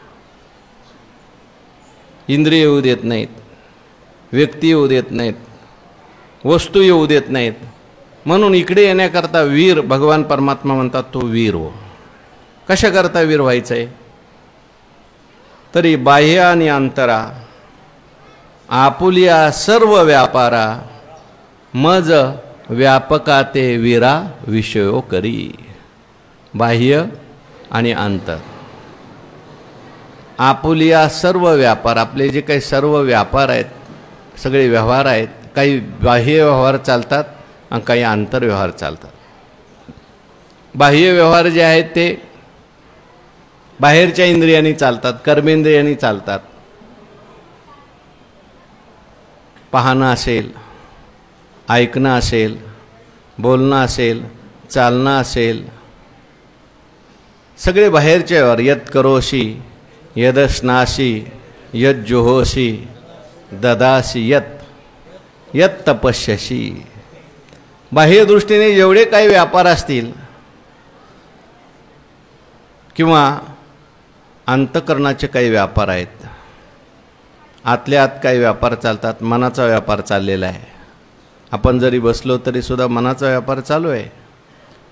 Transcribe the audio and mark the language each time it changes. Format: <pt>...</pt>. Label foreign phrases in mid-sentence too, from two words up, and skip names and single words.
<mr>इंद्रिय येऊ देत नाहीत, व्यक्ती येऊ देत नाहीत, वस्तू येऊ देत नाहीत. म्हणून इकडे येण्याकरता वीर भगवान परमात्मा म्हणतात तो वीर हो. कशाकरता वीर व्हायचं आहे, तरी बाह्य आणि अंतरा आपुलिया सर्व व्यापारा, मज व्यापकाते वीरा विषयो करी. बाह्य आणि अंतर. आपुलिया सर्व व्यापार, आपले जे काही सर्व व्यापार आहेत, सगळे व्यवहार आहेत, काही बाह्य व्यवहार चालतात आणि काही आंतरव्यवहार चालतात. बाह्य व्यवहार जे आहेत ते बाहेरच्या इंद्रियांनी चालतात, कर्मेंद्रियांनी चालतात. पाहणं असेल, ऐकणं असेल, बोलणं असेल, चालणं असेल, सगळे बाहेरचे व्यवहार.</mr> <sa>यत करोशी यदस्नासी यत जुहोशी ददासी यत यत तपस्यसी.</sa> <mr>बाह्य दृष्टीने जेवढे काही व्यापार असतील किंवा अंतकरणाचे काही व्यापार आहेत, आतल्या आत काही व्यापार चालतात. मनाचा व्यापार चाललेला आहे. आपण जरी बसलो तरी सुद्धा मनाचा व्यापार चालू आहे.</mr>